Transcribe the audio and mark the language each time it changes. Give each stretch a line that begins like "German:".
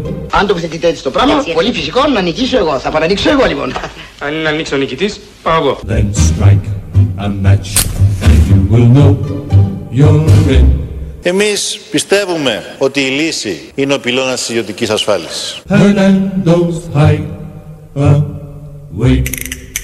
Greek: Αν τοποθετείτε έτσι το πράγμα, έτσι, πολύ φυσικό να νικήσω εγώ. Θα παρανοίξω εγώ λοιπόν. Αν είναι να ανοίξω ο νικητής, πάω εγώ.
English: Then strike a match and you will know you're in.
Greek: Εμείς πιστεύουμε ότι η λύση είναι ο πυλώνας της ιδιωτικής ασφάλισης.